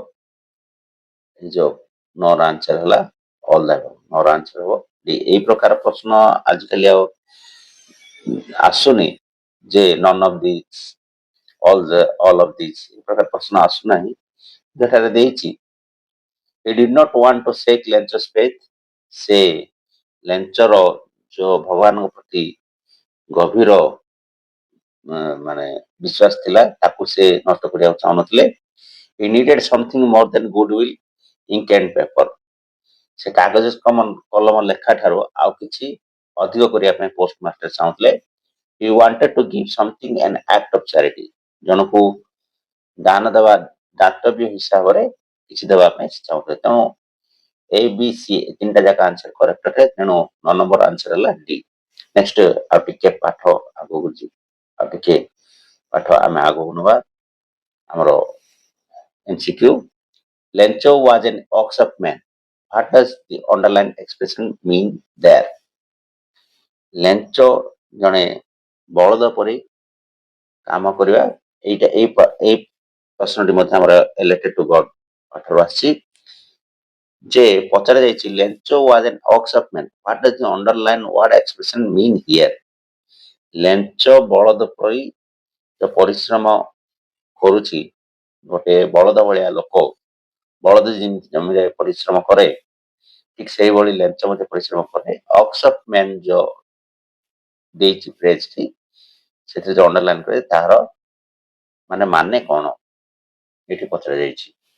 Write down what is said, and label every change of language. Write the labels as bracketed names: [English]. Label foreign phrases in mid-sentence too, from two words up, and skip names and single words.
[Odia] ଯୋଉ ନର ଆନ୍ସର ହେଲା [English] all the above. [Odia] ନର ଆନ୍ସର ହବ ଡି। ଏଇ ପ୍ରକାର ପ୍ରଶ୍ନ ଆଜିକାଲି ଆଉ ଆସୁନି ଯେ [English] none of this all of this [Odia] ଏ ପ୍ରକାର ପ୍ରଶ୍ନ ଆସୁନାହିଁ ଯେଠାରେ ଦେଇଛି [English] he did not want to shake Lencho's faith। [Odia] ସେ ଲେଞ୍ଚର ଯୋଉ ଭଗବାନଙ୍କ ପ୍ରତି ଗଭୀର ମାନେ ବିଶ୍ୱାସ ଥିଲା ତାକୁ ସେ ନଷ୍ଟ କରିବାକୁ ଚାହୁଁନଥିଲେ। [English] he needed something more than goodwill, ink and paper। [Odia] ସେ କାଗଜ କଲମ ଲେଖା ଠାରୁ ଆଉ କିଛି ଅଧିକ କରିବା ପାଇଁ ପୋଷ୍ଟମାଷ୍ଟର ଚାହୁଁଥିଲେ। [English] he wanted to give something an act of charity। [Odia] ଜଣକୁ ଦାନ ଦେବା ଦାତବ୍ୟ ହିସାବରେ କିଛି ଦେବା ପାଇଁ ସେ ଚାହୁଁଥିଲେ। ତେଣୁ ଏ ବି ସି ତିନିଟା ଯାକ [English] answer correct [Odia] ଅଟେ। ତେଣୁ 9 ନମ୍ବର ଆନ୍ସର ହେଲା ଡି। ନେକ୍ସଟ ଆଉ ଟିକେ ପାଠ ଆଗକୁ ଯିବୁ ଆଉ ଟିକେ ପାଠ ଆମେ ଆଗକୁ ନେବା ଆମର MCQ। [English] Lencho was an ox-up man। What does the underlined expression mean there? [Odia] ଲେଞ୍ଚ ଜଣେ ବଳଦ ପରି କାମ କରିବା ଏଇଟା ଏଇ ପ୍ରଶ୍ନଟି ମଧ୍ୟ ଆମର [English] related to God [Odia] ପାଠରୁ ଆସିଛି ଯେ ପଚରା ଯାଇଛି ଲେଞ୍ଚ [English] was an ox-up man। What does the underlined word expression mean here? [Odia] ଲେଞ୍ଚ ବଳଦ ପରି ଯୋଉ ପରିଶ୍ରମ କରୁଛି ଗୋଟେ ବଳଦ ଭଳିଆ ଲୋକ ବଳଦ ଯେମିତି ଜମିରେ ପରିଶ୍ରମ କରେ ଠିକ ସେଇଭଳି ଲେଞ୍ଚ ମଧ୍ୟ ପରିଶ୍ରମ କରେ। [English] ox-up man [Odia] ଯୋଉ ଦେଇଛି ଫ୍ରେଜଟି ସେଥିରେ ଯୋଉ ଅଣ୍ଡରଲାଇନ କରେ ତାହାର ମାନେ କଣ ଏଠି ପଚରା ଯାଇଛି।